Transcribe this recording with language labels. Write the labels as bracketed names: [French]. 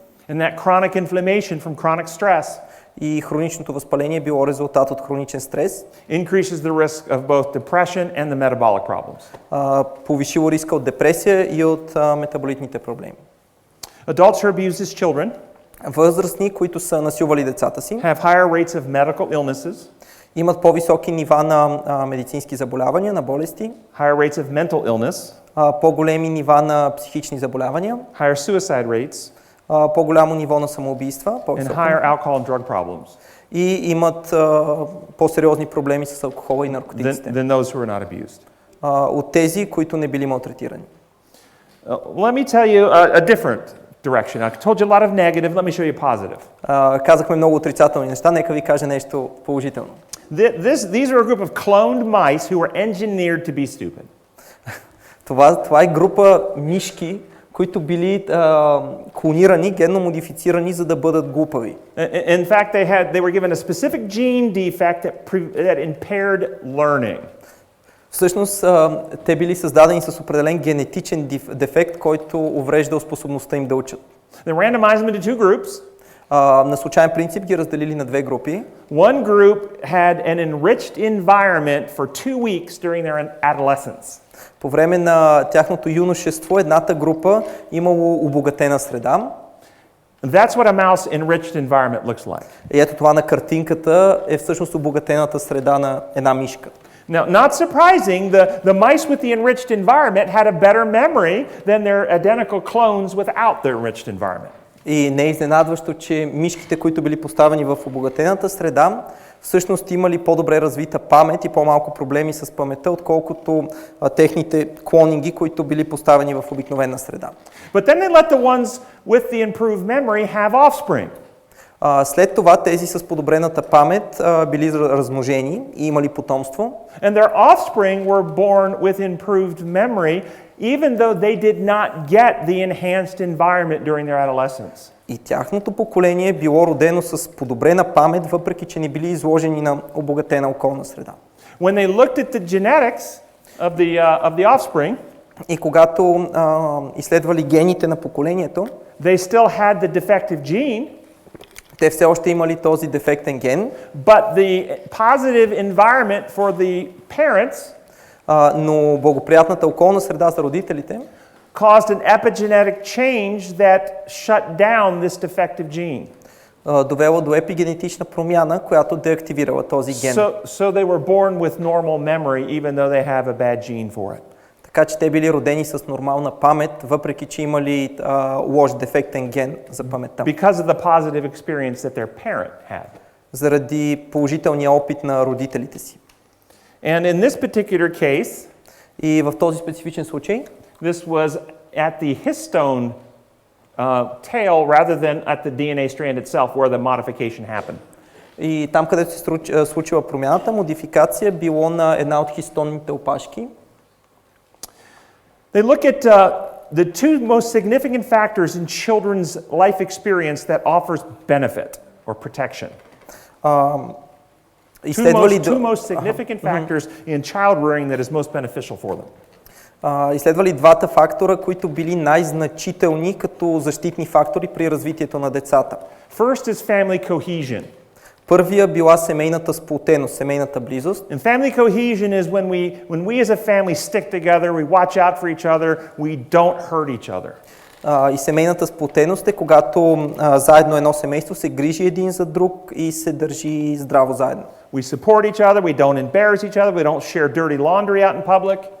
[English] And that chronic inflammation from chronic stress [Bulgarian] и хроничното възпаление било резултат от хроничен стрес. [English] Increases the risk of both depression and the metabolic problems. [Bulgarian] Повишило риска от депресия и от метаболитните проблеми. [English] Adults who abuse as children [Bulgarian] възрастни, които са насилвали децата си, [English] have higher rates of medical illnesses, [Bulgarian] имат по-високи нива на медицински заболявания, на болести, [English] higher rates of mental illness, [Bulgarian] по-големи нива на психични заболявания, [English] higher suicide rates, [Bulgarian] по-голямо ниво на самоубийства, [English] and higher alcohol and drug problems. [Bulgarian] И имат по-сериозни проблеми с алкохола и наркотиците. [English] Than those who are not abused. [Bulgarian] От тези, които не били малтретирани. [English] Let me tell you a different direction. I told you a lot of negative. Let me show you positive. [Bulgarian] Казахме много отрицателни неща. Нека ви кажа нещо положително. [English] These are a group of cloned mice who were engineered to be stupid. [Bulgarian] Това е група мишки, които били клонирани, генно модифицирани, за да бъдат глупави. [English] In fact, they were given a specific gene defect that impaired learning. [Bulgarian] Всъщност, те били създадени с определен генетичен дефект, който увреждал способността им да учат. [English] They randomized them into two groups. [Bulgarian] На случайен принцип ги разделили на две групи. [English] One group had an enriched environment for 2 weeks during their adolescence. [Bulgarian] По време на тяхното юношество едната група имало обогатена среда. [English] That's what a mouse enriched environment looks like. [Bulgarian] И ето това на картинката е всъщност обогатената среда на една мишка. [English] Now, not surprising, the mice with the enriched environment had a better memory than their identical clones without the enriched environment. [Bulgarian] И не е изненадващо, че мишките, които били поставени в обогатената среда, всъщност имали по-добре развита памет и по-малко проблеми с паметта, отколкото техните клонинги, които били поставени в обикновена среда. [English] But then they let the ones with the improved memory have offspring. [Bulgarian] След това тези с подобрената памет били размножени и имали потомство. [English] And their offspring were born with improved memory, even though they did not get the enhanced environment during their adolescence. [Bulgarian] И тяхното поколение било родено с подобрена памет, въпреки че не били изложени на обогатена околна среда. [English] When they looked at the genetics of the offspring, [Bulgarian] и когато изследвали гените на поколението, [English] they still had the defective gene, [Bulgarian] те все още имали този дефектен ген, [English] but the positive environment for the parents [Bulgarian] но благоприятната околна среда за родителите [English] caused an epigenetic change that shut down this defective gene. [Bulgarian] Довело до епигенетична промяна, която деактивирала този ген. [English] So they were born with normal memory even though they have a bad gene for it. [Bulgarian] Така че те били родени с нормална памет, въпреки че имали лош дефектен ген за паметта. [English] Because of the positive experience that their parent had. [Bulgarian] Заради положителния опит на родителите си. [English] And in this particular case, [Bulgarian] и в този специфичен случай, [English] this was at the histone tail rather than at the DNA strand itself where the modification happened. [Bulgarian] И там, където се случила промяната, модификация било на една от хистонните опашки. [English] They look at the two most significant factors in children's life experience that offers benefit or protection. Two most significant factors in child rearing that is most beneficial for them. [Bulgarian] Изследвали двата фактора, които били най-значителни като защитни фактори при развитието на децата. [English] First is family cohesion. [Bulgarian] Първия била семейната сплотеност, семейната близост. [English] And family cohesion is when we as a family stick together, we watch out for each other, we don't hurt each other. [Bulgarian] И семейната сплотеност е когато заедно едно семейство се грижи един за друг и се държи здраво заедно. [English] We support each other, we don't embarrass each other, we don't share dirty laundry out in public.